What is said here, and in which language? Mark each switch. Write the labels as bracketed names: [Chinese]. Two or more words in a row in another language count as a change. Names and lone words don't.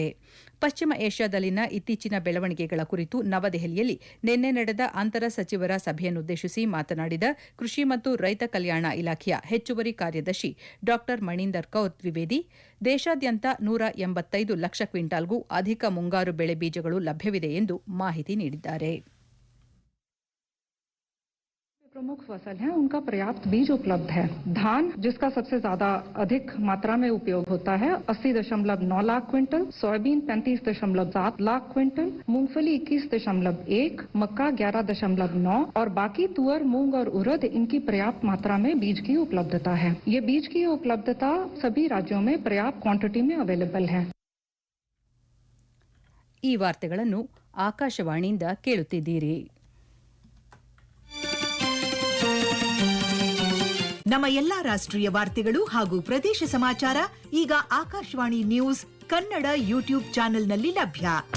[Kannada] ಪಶ್ಚಿಮ ಏಷ್ಯಾದಲ್ಲಿನ ಇತ್ತೀಚಿನ ಬೆಳವಣಿಗೆಗಳ ಕುರಿತು ನವದೆಹಲಿಯಲ್ಲಿ ನಿನ್ನೆ ನಡೆದ ಅಂತರ ಸಚಿವರ ಸಭೆಯನ್ನುದ್ದೇಶಿಸಿ ಮಾತನಾಡಿದ ಕೃಷಿ ಮತ್ತು ರೈತ ಕಲ್ಯಾಣ ಇಲಾಖೆಯ ಹೆಚ್ಚುವರಿ ಕಾರ್ಯದರ್ಶಿ ಡಾ ಮಣೀಂದರ್ ಕೌರ್ ದ್ವಿವೇದಿ, ದೇಶಾದ್ಯಂತ 185 ಲಕ್ಷ ಕ್ವಿಂಟಾಲ್ಗೂ ಅಧಿಕ ಮುಂಗಾರು ಬೆಳೆ ಬೀಜಗಳು ಲಭ್ಯವಿದೆ ಎಂದು ಮಾಹಿತಿ ನೀಡಿದ್ದಾರೆ. [Hindi] प्रमुख फसल हैं उनका पर्याप्त बीज उपलब्ध है। धान जिसका सबसे ज्यादा अधिक मात्रा में उपयोग होता है 80.9 लाख क्विंटल, सोयाबीन 35.7 लाख क्विंटल, मूंगफली 21.1, मक्का 11.9 और बाकी तुअर, मूंग और उड़द इनकी पर्याप्त मात्रा में बीज की उपलब्धता है। ये बीज की उपलब्धता सभी राज्यों में पर्याप्त क्वांटिटी में अवेलेबल है. [Kannada] ಈ ವಾರ್ತೆಗಳನ್ನು ಆಕಾಶವಾಣಿಯಿಂದ ಕೇಳುತ್ತಿದ್ದೀರಿ. ನಮ್ಮ ಎಲ್ಲಾ ರಾಷ್ಟ್ರೀಯ ವಾರ್ತೆಗಳು ಹಾಗೂ ಪ್ರದೇಶ ಸಮಾಚಾರ ಈಗ ಆಕಾಶವಾಣಿ ನ್ಯೂಸ್ ಕನ್ನಡ ಯೂಟ್ಯೂಬ್ ಚಾನೆಲ್ನಲ್ಲಿ ಲಭ್ಯ.